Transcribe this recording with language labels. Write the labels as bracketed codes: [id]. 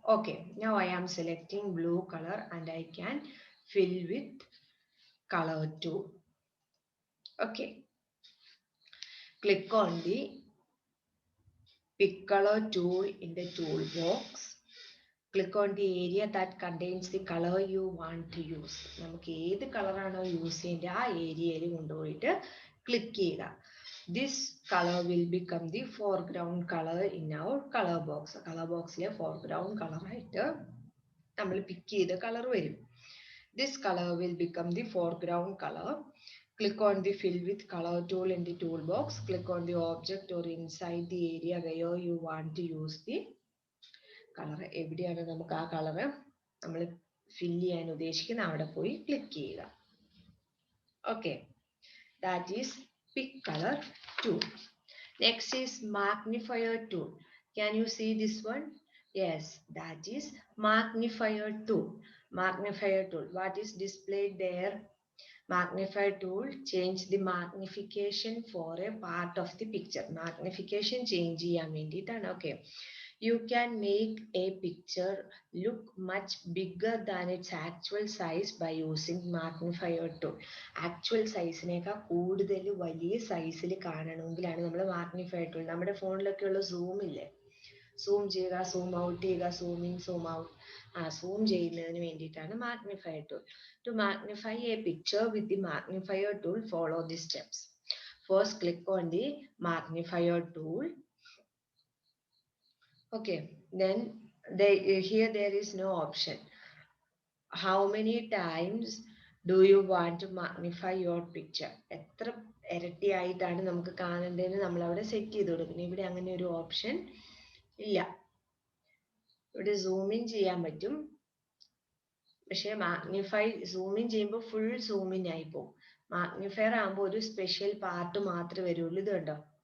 [en] Okay, now I am selecting blue color and I can fill with color tool. Okay, click on the pick color tool in the toolbox. Click on the area that contains the color you want to use. [ml] നമുക്ക് ഏത് കളറാണോ use ചെയ്യേണ്ടത് ആ ഏരിയയിൽ കൊണ്ടുപോയിട്ട് click ചെയ്യുക. [en] This color will become the foreground color in our color box. [ml] Color boxിലെ foreground color ആയിട്ട് നമ്മൾ പിക്ക് ചെയ്ത കളർ വരും. [en] This color will become the foreground color. Click on the fill with color tool in the toolbox. Click on the object or inside the area where you want to use the colour. [ml] എവിടെയാണ് നമുക്ക് ആ colour നമ്മൾ fill ചെയ്യാൻ ഉദ്ദേശിക്കുന്നത് അവിടെ പോയി click ചെയ്യുക. [en] Okay, that is pick colour tool. Next is magnifier tool. Can you see this one? Yes, that is magnifier tool. Magnifier tool. What is displayed there? Magnifier tool change the magnification for a part of the picture. [ml] Magnification change ചെയ്യാൻ വേണ്ടിയിട്ടാണ്. [en] Okay. You can make a picture look much bigger than its actual size by using magnifier tool. [ml] Actual size നേക്കാൾ കൂടുതൽ വലിയ സൈസിൽ കാണണമെങ്കിലാണ് നമ്മൾ magnifier tool. നമ്മുടെ ഫോണിലൊക്കെ ഉള്ള സൂം ഇല്ലേ, സൂം ചെയ്യുക, സൂം ഔട്ട് ചെയ്യുക, zoom in, zoom out, zoom ചെയ്യുന്നതിന് വേണ്ടിയിട്ടാണ് magnifier tool. [en] To magnify a picture with the magnifier tool, follow the steps. First, click on the magnifier tool. Okay, then here there is no option. How many times do you want to magnify your picture? [ml] എത്ര ഇരട്ടിയായിട്ടാണ് നമുക്ക് കാണേണ്ടതെന്ന് നമ്മൾ അവിടെ set ചെയ്ത് കൊടുക്കുന്നത്. ഇവിടെ അങ്ങനെ ഒരു option ഇല്ല. ഇവിടെ സൂം ഇൻ ചെയ്യാൻ പറ്റും, പക്ഷെ മാഗ്നിഫൈ സൂം ഇൻ ചെയ്യുമ്പോൾ ഫുൾ സൂം ഇൻ ആയി പോകും. മാഗ്നിഫയർ ആകുമ്പോൾ ഒരു സ്പെഷ്യൽ പാർട്ട് മാത്രമേ വരുള്ളൂ. ഇത് കണ്ടോ,